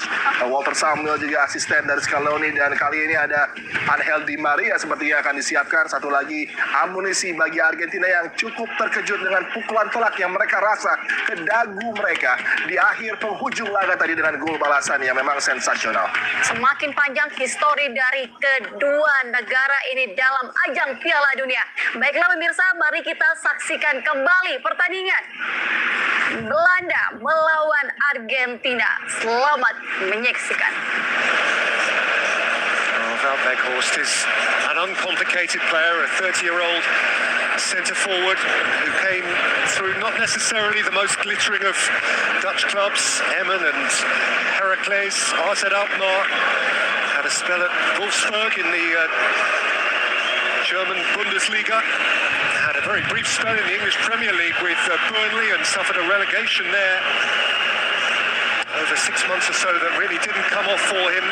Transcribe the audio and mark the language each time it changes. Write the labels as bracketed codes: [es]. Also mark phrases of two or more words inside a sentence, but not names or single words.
[id] Walter Samuel juga asisten dari Scaloni, dan kali ini ada Angel Di Maria sepertinya akan disiapkan satu lagi amunisi bagi Argentina yang cukup terkejut dengan pukulan telak yang mereka rasa ke dagu mereka di akhir penghujung laga tadi dengan gol balasan yang memang sensasional. Semakin panjang histori dari kedua negara ini dalam ajang Piala Dunia. Baiklah pemirsa, mari kita saksikan kembali pertandingan Belanda melawan Argentina. Selamat menyaksikan. [en] Wout Weghorst is an uncomplicated player, a 30-year-old centre forward who came through not necessarily the most glittering of Dutch clubs. Emmen and Heracles, AZ Alkmaar, had a spell at Wolfsburg in the German Bundesliga, had a very brief spell in the English Premier League with Burnley and suffered a relegation there over 6 months or so that really didn't come off for him.